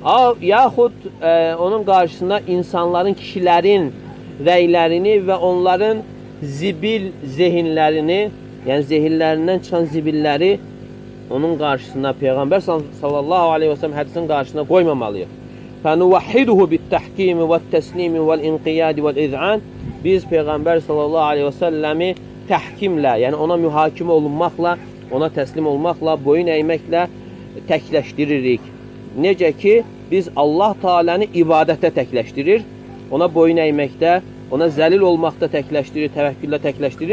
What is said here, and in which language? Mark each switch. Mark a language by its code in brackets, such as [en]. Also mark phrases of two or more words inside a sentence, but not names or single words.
[az] Yaxud onun qarşısında insanların, kişilərin rəylərini və onların zibil zehinlərini, yəni zehinlərindən çıxan zibilləri onun qarşısında Peyğəmbər [ar] صلى الله عليه و سلم [az] hədisin qarşısına qoymamalıyıq. [ar] فَنُوَحِّدُهُ بِالتَّحْكِيمِ وَالتَّسْلِيمِ وَالْاِنْقِيَادِ وَالْاِذْعَانِ [az] Biz Peyğəmbər [ar] صلى الله عليه و سلم [az] təhkimlə, yəni ona mühakimə olunmaqla, ona təslim olmaqla, boyun əyməklə təkləşdiririk. Necə ki, biz Allah Teala'nı ibadətdə təkləşdirir, ona boyun əyməkdə, ona zəlil olmaqda təkləşdirir, təvəkküllə təkləşdirir.